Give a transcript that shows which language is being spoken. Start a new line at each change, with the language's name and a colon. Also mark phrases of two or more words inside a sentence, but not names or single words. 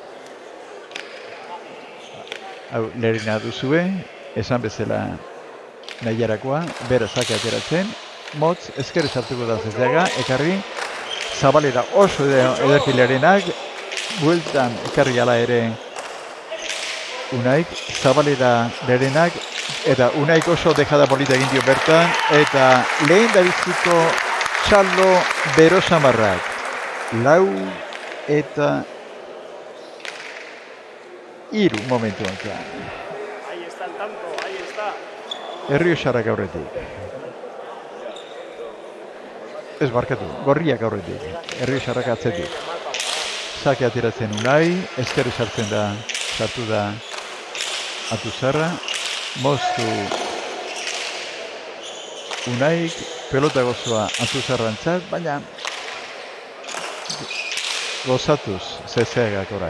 Basque: Hau Lerena duzue, esan bezala nahiarakoa, bera sake ateratzen, motz, ezker sartuko da Zezeaga, ekarri, zabalera oso ederki Lerenak, bueltan ekarri ala ere Unaik, zabalera Lerenak, eta Unaik oso dejada polita egin dio bertan, eta lehen da biziko txallo berosamarrak. Lau eta hiru momentu honetan.
Spanish: Ahí está el tanto, ahí está.
Basque: Errioxarrak aurretik. Ez barkatu, gorriak aurretik. Errioxarrak atzetik. Sake ateratzen Unai, ezkerri sartzen da, sartu da Atuzarra, moztu Unaik, pelota gozoa Atuzarrantzat, baina gozatuz Zezeagak orain.